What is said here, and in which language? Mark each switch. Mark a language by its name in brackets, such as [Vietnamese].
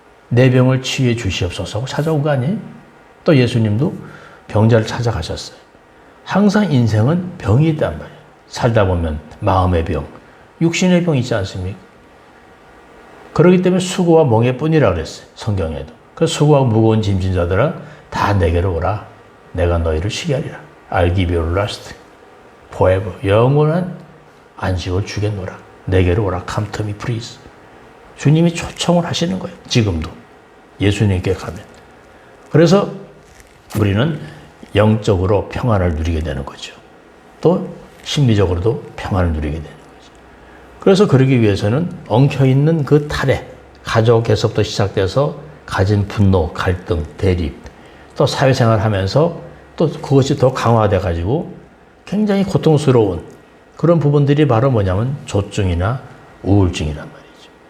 [Korean] 내 병을 치유해 주시옵소서 하고 찾아온 거 아니에요? 또 예수님도 병자를 찾아가셨어요. 항상 인생은 병이 있단 말이에요. 살다 보면 마음의 병, 육신의 병이 있지 않습니까? 그렇기 때문에 수고와 멍에 뿐이라 그랬어요. 성경에도. 그래서 수고하고 무거운 짐진 자들아 다 내게로 오라. 내가 너희를 쉬게 하리라. [English] I'll give you rest forever. [Korean] 영원한 안식을 주겠노라. 내게로 오라. [English] Come to me, please. [Korean] 주님이 초청을 하시는 거예요. 지금도. 예수님께 가면. 그래서 우리는 영적으로 평안을 누리게 되는 거죠. 또 심리적으로도 평안을 누리게 되는 거죠. 그래서 그러기 위해서는 엉켜있는 그 탈에 가족에서부터 시작돼서 가진 분노, 갈등, 대립, 또 사회생활 하면서 또 그것이 더 강화돼 가지고 굉장히 고통스러운 그런 부분들이 바로 뭐냐면 조증이나 우울증이란 말이죠.